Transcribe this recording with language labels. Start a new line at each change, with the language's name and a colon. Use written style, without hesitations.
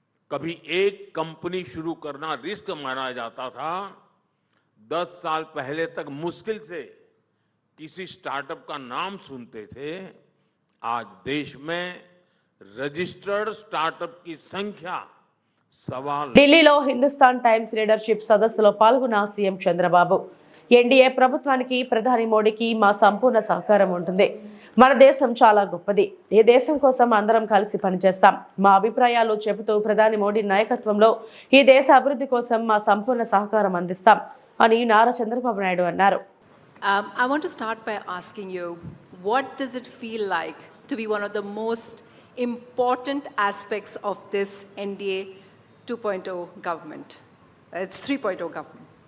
Hindi: कभी एक कंपनी शुरू करना रिस्क माना जाता था. 10 साल पहले तक मुश्किल से किसी स्टार्टअप का नाम सुनते थे. आज देश में रजिस्टर्ड स्टार्टअप की संख्या सवाल.
Telugu: ఢిల్లీలో హిందుస్థాన్ టైమ్స్ లీడర్షిప్ సదస్సులో పాల్గొన్న సీఎం చంద్రబాబు. ఎన్డీఏ ప్రభుత్వానికి ప్రధాని మోడీకి మా సంపూర్ణ సహకారం ఉంటుంది. మన దేశం చాలా గొప్పది. ఈ దేశం కోసం అందరం కలిసి పనిచేస్తాం. మా అభిప్రాయాలు చెబుతూ ప్రధాని మోడీ నాయకత్వంలో ఈ దేశ అభివృద్ధి కోసం మా సంపూర్ణ సహకారం అందిస్తాం అని నారా చంద్రబాబు నాయుడు అన్నారు.
English: I want to start by asking you, what does it feel like to be one of the most important aspects of this NDA 2.0 government? It's 3.0 government.